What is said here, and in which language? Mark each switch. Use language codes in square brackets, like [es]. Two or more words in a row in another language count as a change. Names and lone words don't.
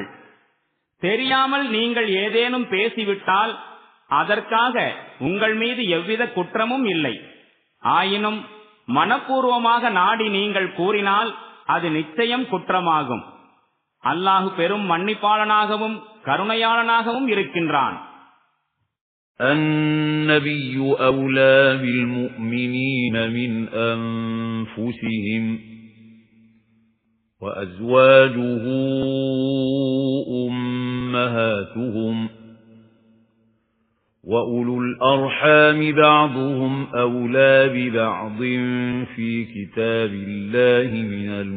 [ta] தெரியாமல் நீங்கள் ஏதேனும் பேசிவிட்டால் அதற்காக உங்கள் மீது எவ்வித குற்றமும் இல்லை. ஆயினும் மனப்பூர்வமாக நாடி நீங்கள் கூறினால் அது நிச்சயம் குற்றமாகும். அல்லாஹு பெரும் மன்னிப்பாளனாகவும் கருணையாளனாகவும் இருக்கின்றான். [ar] النبي أولى بالمؤمنين من أنفسهم وأزواجه أمهاتهم وأولو الأرحام بعضهم أولى ببعض في كتاب الله من